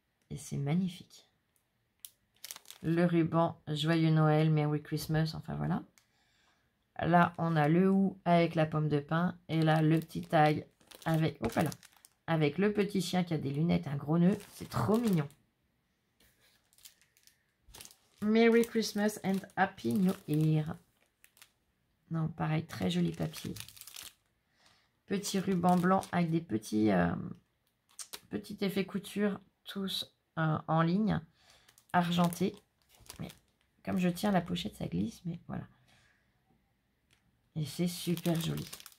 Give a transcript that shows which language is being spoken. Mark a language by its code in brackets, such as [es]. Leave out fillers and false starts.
[fr] Et c'est magnifique. Le ruban, joyeux Noël, [en] Merry Christmas, [fr] enfin voilà. Là, on a le houx avec la pomme de pin. Et là, le petit tag avec, oh là, avec le petit chien qui a des lunettes, un gros nœud. C'est trop mignon. [en] Merry Christmas and Happy New Year. [fr] Non, pareil, très joli papier. Petit ruban blanc avec des petits effets couture, tous en ligne, argentés. Mais comme je tiens la pochette, ça glisse, mais voilà. Et c'est super joli.